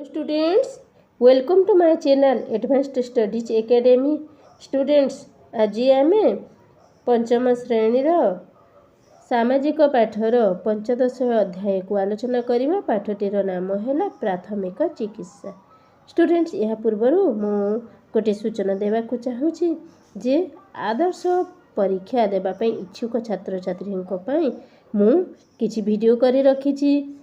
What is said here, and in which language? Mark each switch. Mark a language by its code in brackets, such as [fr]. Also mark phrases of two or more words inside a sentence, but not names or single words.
[en] students, welcome to my channel Advanced Studies Academy. Students, [or] ଆଜି ଆମେ ପଞ୍ଚମ ଶ୍ରେଣୀର ସାମାଜିକ ପାଠର ପଞ୍ଚଦଶ ଅଧ୍ୟାୟକୁ ଆଲୋଚନା କରିବା। ପାଠଟିର ନାମ ହେଲା ପ୍ରାଥମିକ ଚିକିତ୍ସା। ଷ୍ଟୁଡେଣ୍ଟସ୍, ଏହା ପୂର୍ବରୁ ମୁଁ ଗୋଟିଏ ସୂଚନା ଦେବାକୁ ଚାହୁଁଛି ଯେ ଆଦର୍ଶ ପରୀକ୍ଷା ଦେବା ପାଇଁ ଇଚ୍ଛୁକ ଛାତ୍ରଛାତ୍ରୀଙ୍କ ପାଇଁ ମୁଁ କିଛି ଭିଡ଼ିଓ କରି ରଖିଛି।